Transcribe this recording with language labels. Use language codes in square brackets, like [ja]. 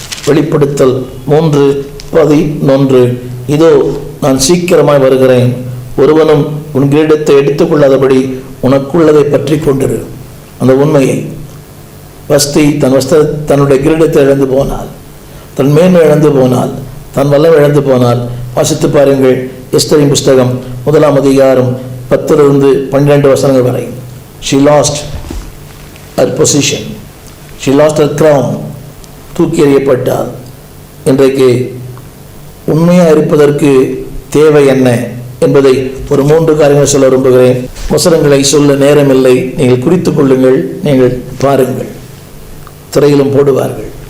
[ta] வெளிப்படுத்தல் 3:11, இதோ நான் சீக்கிரமாய் வருகிறேன், ஒருவனும் உன் கிரீடத்தை எடுத்துக்கொள்ளாதபடி உனக்குள்ளதை பற்றி கொண்டிரு. அந்த உண்மையை. வஸ்தி தன்னுடைய கிரீடத்தை இழந்து போனால், தன் மேன்மை இழந்து போனால், தன் வல்லம் இழந்து போனால், வாசித்து பாருங்கள் எஸ்தரின் புஸ்தகம் 1ஆம் அதிகாரம் 10-12 வசனங்கள் வரை. [en] She lost her position, she lost her crown. [ta] தூக்கி எறியப்பட்டால். இன்றைக்கு உண்மையாக இருப்பதற்கு தேவை என்ன என்பதை ஒரு 3 காரியங்கள் சொல்ல விரும்புகிறேன். வசனங்களை சொல்ல நேரமில்லை, நீங்கள் குறித்து கொள்ளுங்கள், நீங்கள் பாருங்கள், திரையிலும் போடுவார்கள்.